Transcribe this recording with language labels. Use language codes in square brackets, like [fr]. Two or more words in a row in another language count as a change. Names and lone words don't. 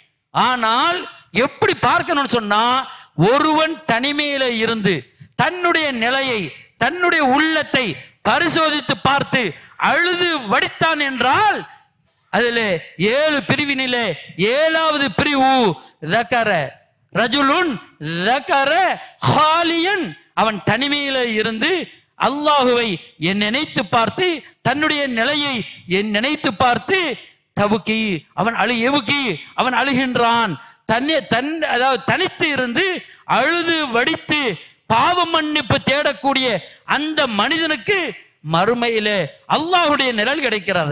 [ta] ஆனால் எப்படி பார்க்கணும்னு சொன்னா, ஒருவன் தனிமையில இருந்து தன்னுடைய நிலையை, தன்னுடைய உள்ளத்தை பரிசோதித்து பார்த்து அழுது வடித்தான் என்றால் அதுல 7 பிரிவினிலே 7வது பிரிவு [ar] ذكر رجل ذكر خاليا, [ta] அவன் தனிமையில இருந்து அல்லாஹுவை நினைத்து பார்த்து, தன்னுடைய நிலையை நினைத்து பார்த்து தவுக்கி, அவன் அழுகின்றான். அதாவது தனித்து இருந்து அழுது வடித்து பாவ மன்னிப்பு தேடக்கூடிய அந்த மனிதனுக்கு மறுமையிலே அல்லாஹுடைய நிழல் கிடைக்கிறது.